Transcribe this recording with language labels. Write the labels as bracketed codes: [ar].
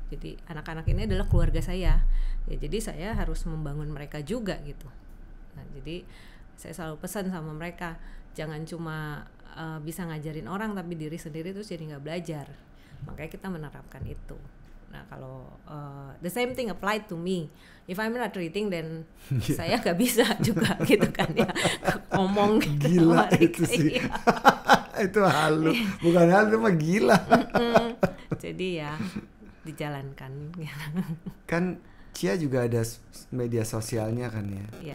[id] Jadi anak-anak ini adalah keluarga saya ya, jadi saya harus membangun mereka juga gitu. Nah, jadi saya selalu pesan sama mereka, jangan cuma bisa ngajarin orang tapi diri sendiri terus jadi nggak belajar. Makanya kita menerapkan itu. Nah, kalau [en] the same thing applied to me. If I'm not reading, then [id] saya nggak bisa juga gitu kan ya, ngomong gitu. Gila itu sih. Itu halu, bukan halu, mah gila. Jadi ya dijalankan. Kan Cia juga ada media sosialnya kan ya.